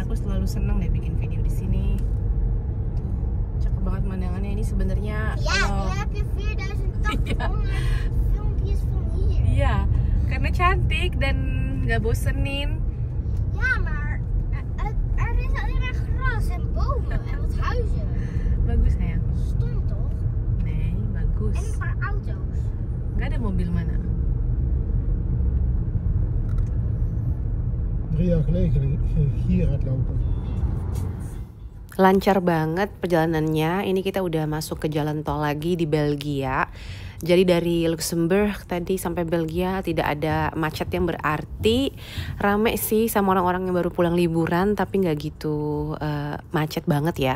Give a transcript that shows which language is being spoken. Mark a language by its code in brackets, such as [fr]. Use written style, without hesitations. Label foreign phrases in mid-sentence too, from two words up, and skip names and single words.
[id] Aku selalu seneng deh bikin video di sini. Tuh, cakep banget pemandangannya. Ini sebenarnya [nl] Ja, nu heb je 4080 filmpjes van hier. [id] Iya, karena cantik dan nggak bosenin. [nl] Ja, maar er is alleen maar gras en bomen en wat huizen. [id] Bagus sayang. [nl] Stom toch? Nee, En [id] bagus. [nl] een paar auto's. [id] Nggak ada mobil mana. [nl] 3 jaar geleden ging ik hier hardlopen. [id] Lancar banget perjalanannya. Ini kita udah masuk ke jalan tol lagi di Belgia. Jadi dari Luxembourg tadi sampai Belgia tidak ada macet yang berarti. Rame sih sama orang-orang yang baru pulang liburan, tapi nggak gitu macet banget ya.